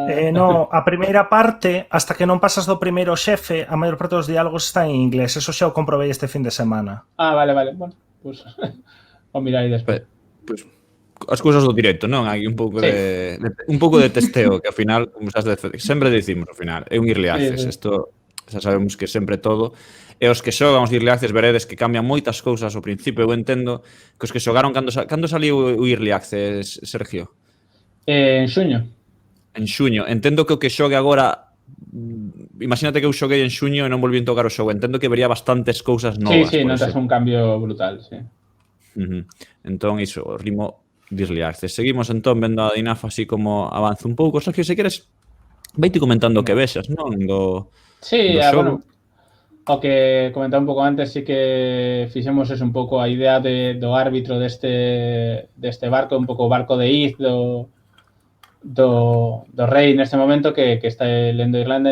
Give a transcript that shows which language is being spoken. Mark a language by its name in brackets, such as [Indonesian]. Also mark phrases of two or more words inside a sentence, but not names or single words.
[Galician] No, a primeira parte, hasta que non pasas do primeiro xefe, a maior parte dos diálogos está en inglés. Eso xa o comprobei este fin de semana. Vale. Bueno, pues o mirar aí despois. Pois as cousas do directo, non? Hai un pouco de testeo que ao final, como sempre dicimos ao final, é un [English] early access. [Galician] Isto xa sabemos que sempre todo. E os que xogan os [English] early access [Galician] veredes que cambian moitas cousas ao principio. Eu entendo que os que xogaron cando saliu o [English] early access, [Galician] Sergio? En xuño. En xuño. Entendo que o que xogue agora, imagínate que eu xoguei en xuño e non volví a tocar o xogo. Entendo que vería bastantes cousas novas. Sí, notas un cambio brutal, sí. Entón, iso, o ritmo de [English] early access. [Galician] Seguimos entón vendo a Dinaf así como avanza un pouco. Sergio, se queres, veite comentando o que vexas, non? Sí, bueno, o que comentaba un pouco antes, sí que fixemos un pouco a idea do árbitro deste barco, un pouco o barco de Iz, do rei neste momento que está lendo Irlanda.